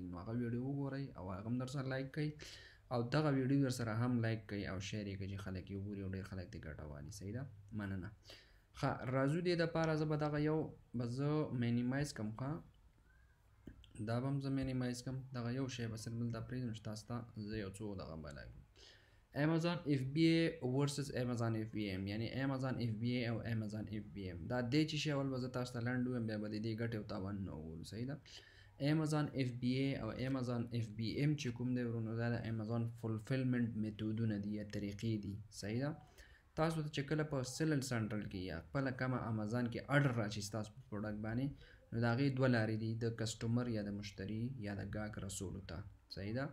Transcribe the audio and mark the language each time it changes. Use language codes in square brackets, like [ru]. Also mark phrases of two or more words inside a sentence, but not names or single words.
[ps] نو هغه ویډیو وګورئ او هغه هم در سره لایک کړئ او دغه ویډیو در سره هم لایک کړئ او شیر یې کړئ چې خلک یې وګوري او ډېر خلک دې ګټه واخلي، صحیح ده، مننه. ښه راځو دې دپاره زه به دغه یو به زه مینیمایز کړم. ښه دا به هم زه مینیمایز کړم، دغه یو شی به صرف دلته پرېږدم چې تاسو ته زه یو څو دغه بلاږم. امازون اف بی ای ورسز امازون اف بی ام، یعنی امازون اف بی ای او امازون اف بی ام. دا دې چې شی اول به زه تاسو ته لنډ ووایم، بیا به د دې ګټې او تاوانونه وګورو، صحیح ده. امازون اف بی ای او امازون اف بی ام چې کوم دی ورونو، دا د امازون فولفلمنټ میتودونه دي یا طریقې دي، صحیح ده. تاسو ته چې کله په سیلل سنټرل کې یا خپله کومه امازون کې اډر راشي ستاسو په پروډکټ باندې، نو د هغې دوه لارې دي، د کسټمر یا د مشتري یا د ګاهک رسولو ته، صحیح ده.